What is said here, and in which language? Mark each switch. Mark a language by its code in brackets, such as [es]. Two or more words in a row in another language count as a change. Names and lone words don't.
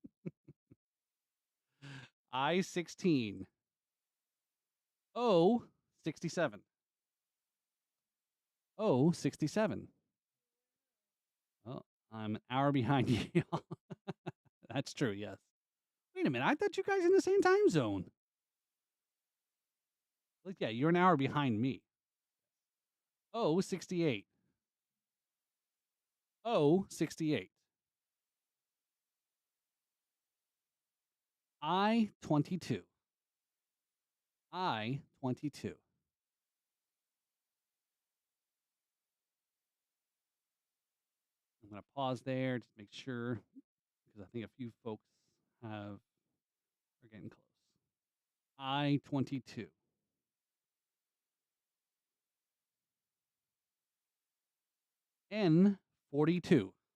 [en] I-16. 67. O 67. Oh, I'm an hour behind you. That's true, yes. Wait a minute, I thought you guys in the same time zone. Like, yeah, you're an hour behind me. O 68. O 68. I 22. I 22. I'm gonna pause there, just make sure, because I think a few folks are getting close. I 22. N 42.